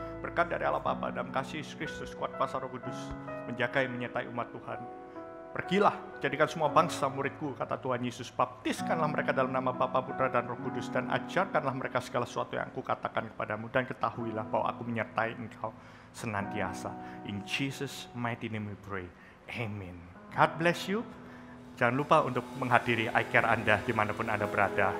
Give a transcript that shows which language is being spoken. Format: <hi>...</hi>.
<id>Berkat dari Allah Bapa dan kasih Yesus Kristus, kuat kuasa Roh Kudus, menjaga dan menyertai umat Tuhan. Pergilah, jadikan semua bangsa muridku, kata Tuhan Yesus. Baptiskanlah mereka dalam nama Bapa, Putra, dan Roh Kudus, dan ajarkanlah mereka segala sesuatu yang aku katakan kepadamu. Dan ketahuilah bahwa aku menyertai engkau senantiasa.</id> <en>In Jesus' mighty name we pray. Amen. God bless you.</en> <id>Jangan lupa untuk menghadiri iCare Anda dimanapun Anda berada.</id>